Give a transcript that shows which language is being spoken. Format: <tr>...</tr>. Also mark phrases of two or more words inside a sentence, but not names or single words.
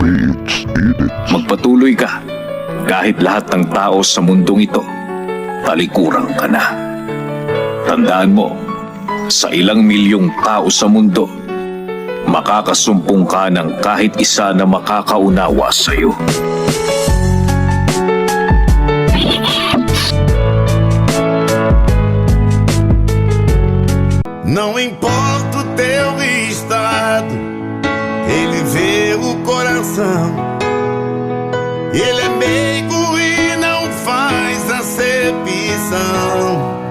<tl>Magpatuloy ka, kahit lahat ng tao sa mundong ito, talikuran ka na. Tandaan mo, sa ilang milyong tao sa mundo, makakasumpong ka ng kahit isa na makakaunawa sa iyo.</tl> <pt>Não importa o teu estado, ele vê o coração. Ele é meigo e não faz acepção.</pt>